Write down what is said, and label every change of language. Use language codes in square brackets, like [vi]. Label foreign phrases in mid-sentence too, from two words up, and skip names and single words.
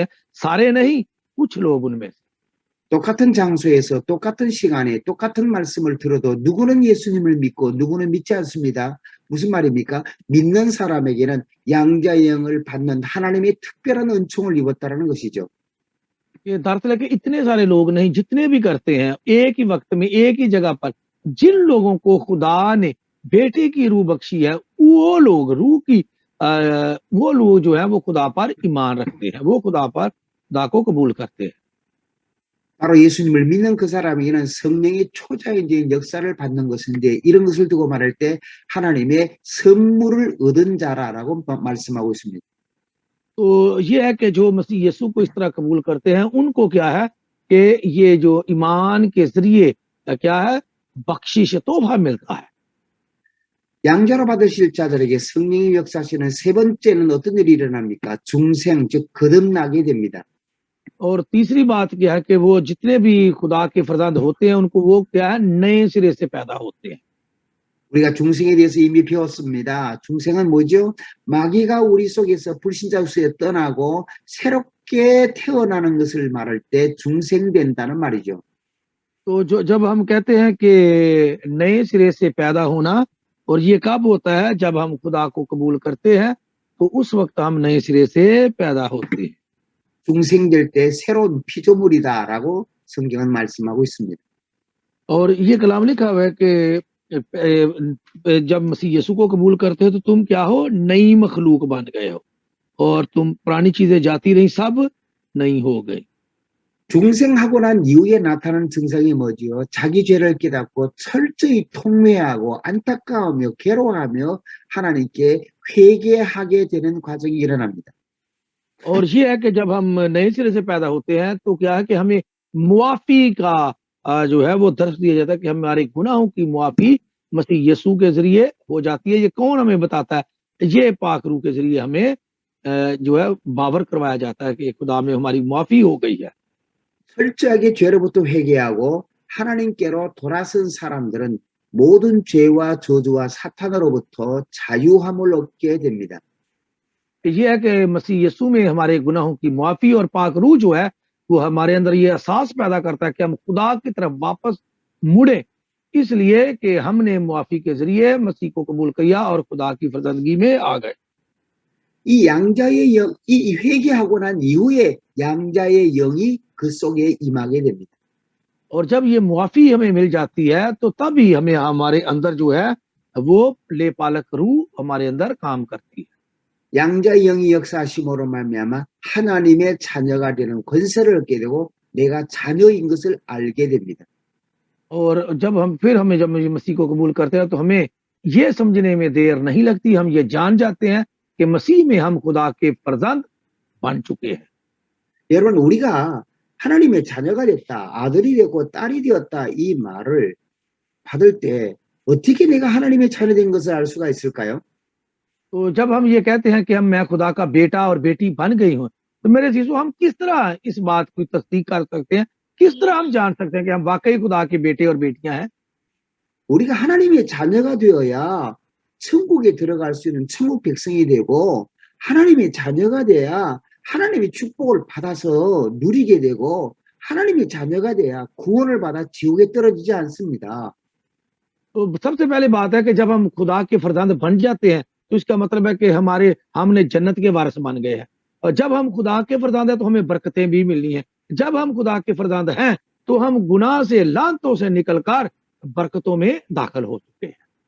[ur] سارے نہیں کچھ لوگ ان میں. [ko] 똑같은 장소에서 똑같은 시간에 똑같은 말씀을 들어도 누구는 예수님을 믿고 누구는 믿지 않습니다. 무슨 말입니까? 믿는 사람에게는 양자의 영을 받는 하나님의 특별한 은총을 입었다는 것이죠. [ur] یہ دراصل ہے کہ اتنے سارے لوگ نہیں جتنے بھی کرتے ہیں ایک ہی وقت میں ایک ہی جگہ پر جن لوگوں کو خدا نے بیٹے کی روح بخشی ہے وہ لوگ روح کی وہ لوگ جو ہے وہ خدا پر ایمان رکھتے ہیں. وہ خدا کو قبول کرتے ہیں. [ko] 바로 예수님을 믿는 그 사람에게는 성령의 초자연적인 역사를 받는 것인데 이런 것을 두고 말할 때 하나님의 선물을 얻은 자라고 말씀하고 있습니다. [ur] تو یہ ہے کہ جو مسیح یسوع کو اس طرح قبول کرتے ہیں ان کو کیا ہے کہ یہ جو ایمان کے ذریعے کیا ہے بخشش تحفہ ملتا ہے. [ko] 양자로 받으실 자들에게 성령이 역사하시는 세 번째는 어떤 일이 일어납니까? 중생, 즉 거듭나게 됩니다. [ur] اور تیسری بات کیا ہے کہ وہ جتنے بھی خدا کے فرزند ہوتے ہیں ان کو وہ کیا ہے نئے سرے سے پیدا ہوتے ہیں. [ko] 우리가 중생에 대해서 이미 배웠습니다. 중생은 뭐죠? 마귀가 우리 속에서 불신자로서 떠나고 새롭게 태어나는 것을 말할 때 중생된다는 말이죠. [ur] تو جو جب ہم کہتے ہیں کہ نئے سرے سے پیدا ہونا اور یہ کب ہوتا ہے جب ہم خدا کو قبول کرتے ہیں تو اس وقت ہم نئے سرے سے پیدا ہوتے ہیں. [ko] 중생될 때 새로운 피조물이다라고 성경은 말씀하고 있습니다. [ur] اور یہ کلام لکھا ہوا ہے کہ جب مسیح یسوع کو قبول کرتے ہو تو تم کیا ہو نئی مخلوق بن گئے ہو اور تم پرانی چیزیں جاتی رہی سب نئی ہو گئی. [ko] 중생하고 난 이후에 나타나는 증상이 뭐지요? 자기 죄를 깨닫고 철저히 통회하고 안타까워하며 괴로워하며 하나님께 회개하게 되는 과정이 일어납니다. [ur] اور یہ ہے کہ جب ہم نئے سرے سے پیدا ہوتے ہیں تو کیا ہے کہ ہمیں معافی کا جو ہے وہ درش دیا جاتا ہے کہ ہمارے گناہوں کی معافی مسیح یسوع کے ذریعے ہو جاتی ہے. یہ کون ہمیں بتاتا ہے? یہ پاک روح کے ذریعے ہمیں جو ہے باور کروایا جاتا ہے کہ خدا میں ہماری معافی ہو گئی ہے. [ko] 철저하게 죄로부터 회개하고 하나님께로 돌아선 사람들은 모든 죄와 저주와 사탄으로부터 자유함을 얻게 됩니다. [ur] یہ ہے کہ مسیح یسوع میں ہمارے گناہوں کی معافی اور پاک روح جو ہے وہ ہمارے اندر یہ احساس پیدا کرتا ہے کہ ہم خدا کی طرف واپس مڑے، اس لیے کہ ہم نے معافی کے ذریعے مسیح کو قبول کیا اور خدا کی فرزندگی میں آ گئے. [ko] 이 양자의 영, 이 회개하고 난 이후에 양자의 영이 그 속에 임하게 됩니다. [ur] اور جب یہ معافی ہمیں مل جاتی ہے تو تبھی ہمیں ہمارے اندر جو ہے وہ لے پالک روح ہمارے اندر کام کرتی ہے. [ko] 양자의 영이 역사하심으로 말미암아 하나님의 자녀가 되는 권세를 얻게 되고 내가 자녀인 것을 알게 됩니다. [ur] اور جب ہم پھر ہمیں جب مسیح کو قبول کرتے ہیں تو ہمیں یہ سمجھنے میں دیر نہیں لگتی، ہم یہ جان جاتے ہیں کہ مسیح میں ہم خدا کے فرزند بن چکے ہیں. [ko] 여러분 우리가 하나님의 자녀가 됐다, 아들이 되고 딸이 되었다 이 말을 받을 때 어떻게 내가 하나님의 자녀 된 것을 알 수가 있을까요? [ur] تو جب ہم یہ کہتے ہیں کہ ہم میں خدا کا بیٹا اور بیٹی بن گئی ہوں تو میرے ششو ہم کس طرح اس بات کی تصدیق کر سکتے ہیں، کس طرح ہم جان سکتے ہیں کہ ہم واقعی خدا کے بیٹے اور بیٹیاں ہیں? [ko] 우리가 하나님의 자녀가 되어야 천국에 들어갈 수 있는 천국 백성이 되고 하나님의 자녀가 돼야 하나님의 축복을 받아서 누리게 되고 하나님의 자녀가 돼야 구원을 받아 지옥에 떨어지지 않습니다. [ur] تو سب سے پہلے بات ہے کہ جب ہم خدا کے فرزند بن جاتے ہیں تو اس کا مطلب ہے کہ ہم نے جنت کے وارث بن گئے ہیں اور جب ہم خدا کے فرزند ہیں تو ہمیں برکتیں بھی ملنی ہے. جب ہم خدا کے فرزند ہیں تو ہم گناہ سے لعنتوں سے نکل کر برکتوں میں داخل ہو چکے ہیں.